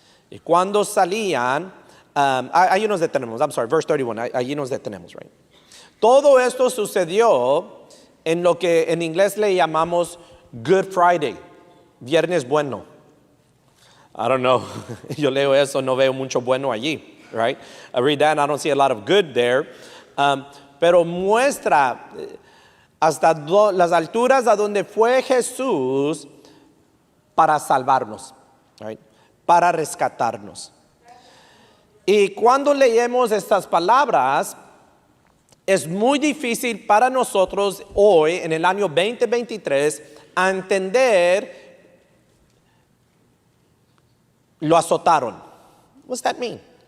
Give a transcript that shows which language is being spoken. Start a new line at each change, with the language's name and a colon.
Spanish: Y cuando salían, ahí nos detenemos,
English: verse 31,
Spanish: allí nos detenemos, right? Todo esto sucedió en lo que en inglés le llamamos Good Friday, viernes bueno.
English: I don't know,
Spanish: yo leo eso, no veo mucho bueno allí, right?
English: I read that and I don't see a lot of good there.
Spanish: Pero muestra hasta las alturas a donde fue Jesús para salvarnos, right? Para rescatarnos. Y cuando leemos estas palabras, es muy difícil para nosotros hoy, en el año 2023, a entender lo azotaron.
English: What's that mean?